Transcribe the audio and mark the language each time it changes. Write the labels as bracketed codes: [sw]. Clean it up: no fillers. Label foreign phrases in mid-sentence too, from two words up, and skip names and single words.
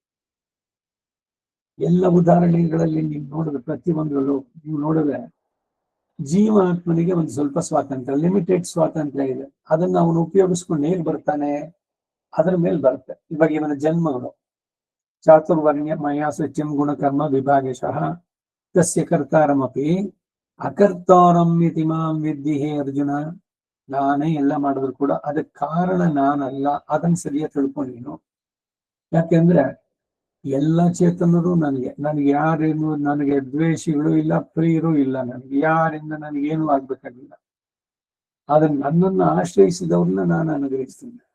[kn] ಎಲ್ಲ ಉದಾಹರಣೆಗಳಲ್ಲಿ ನೀವು ನೋಡಿದ್ರೆ, ಪ್ರತಿಯೊಂದರಲ್ಲೂ ನೀವು ನೋಡಿದ್ರೆ ಜೀವಾತ್ಮನಿಗೆ ಒಂದು ಸ್ವಲ್ಪ ಸ್ವಾತಂತ್ರ್ಯ, ಲಿಮಿಟೆಡ್ ಸ್ವಾತಂತ್ರ್ಯ ಇದೆ. ಅದನ್ನ ಅವನು ಉಪಯೋಗಿಸ್ಕೊಂಡು ಹೇಗೆ ಬರ್ತಾನೆ ಅದರ ಮೇಲೆ ಬರುತ್ತೆ. ಇವಾಗ ಇವನ ಜನ್ಮಗಳು [sa] ಚಾತುರ್ವರ್ಣ್ಯ ಮಯಾ ಸತ್ಯಂ ಗುಣಕರ್ಮ ವಿಭಾಗಶಃ ತಸ್ಯ ಕರ್ತಾರಮಪಿ ಅಕರ್ತಾರಂ ಇತಿ ಮಾಂ ವಿದ್ಧಿ ಹೇ ಅರ್ಜುನ. [kn] ನಾನೇ ಎಲ್ಲ ಮಾಡಿದ್ರು ಕೂಡ ಅದಕ್ಕೆ ಕಾರಣ ನಾನಲ್ಲ, ಅದನ್ನ ಸರಿಯಾಗಿ ತಿಳ್ಕೊಂಡು ನೀನು. ಯಾಕೆಂದ್ರೆ ಎಲ್ಲ ಚೇತನರು ನನಗೆ ಯಾರೇನು, ನನಗೆ ದ್ವೇಷಿಗಳು ಇಲ್ಲ, ಪ್ರಿಯರು ಇಲ್ಲ, ನನಗೆ ಯಾರಿಂದ ನನಗೇನು ಆಗ್ಬೇಕಾಗಿಲ್ಲ. ಆದ್ರೆ ನನ್ನನ್ನು ಆಶ್ರಯಿಸಿದವ್ರನ್ನ ನಾನು ಅನುಗ್ರಹಿಸ್ತೀನಿ.